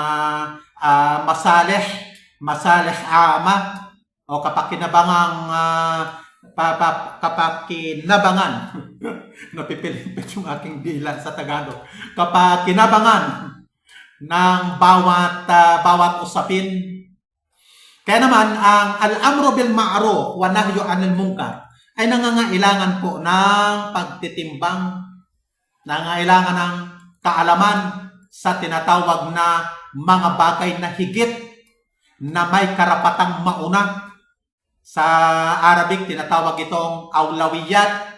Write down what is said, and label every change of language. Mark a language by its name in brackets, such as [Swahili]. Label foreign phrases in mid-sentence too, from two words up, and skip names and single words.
[Filipino] masalih ama o kapakinabangan napipilipit yung aking dila sa Tagalog, kapakinabangan ng bawat usapin. Kaya naman ang [Arabic] al-amru bil ma'ruf wa nahyu 'anil munkar [Filipino] ay nangangailangan po ng pagtitimbang, nangangailangan ng kaalaman sa tinatawag na mga bagay na higit na may karapatang mauna. Sa Arabic, tinatawag itong awlawiyat.